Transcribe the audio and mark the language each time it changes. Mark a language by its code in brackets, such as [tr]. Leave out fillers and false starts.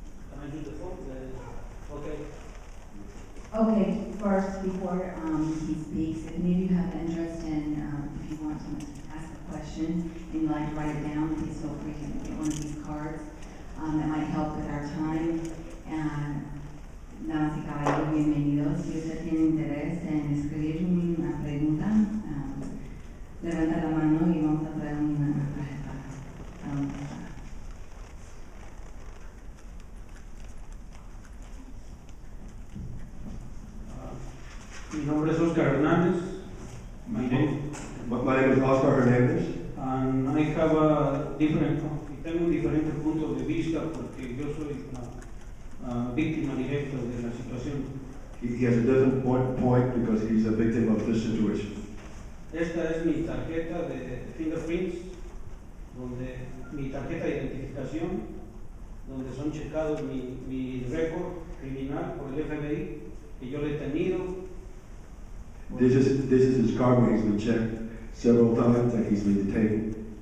[en] Can I do the vote? Okay. Okay, first, before he speaks, if any of you have interest in, if you want to ask a question and you'd like to write it down, please feel free to get one of these cards. That might help with our time. [es] Damas y caballeros, bienvenidos. Si usted tiene interés en escribir una pregunta, levanta la mano y vamos a traer una tarjeta para empezar. Mi nombre es Oscar Hernández. [en] My name. My name is Oscar Hernandez. And I have a different, [es] tengo un diferente punto de vista porque yo soy una víctima directa de la situación. [en] He has a different point because he's a victim of this situation. [es] Esta es mi tarjeta de fingerprints, donde mi tarjeta de identificación, donde son checados mi récord criminal por el FBI, que yo le he tenido. [en] This is his card where he's been checked several times and he's been detained.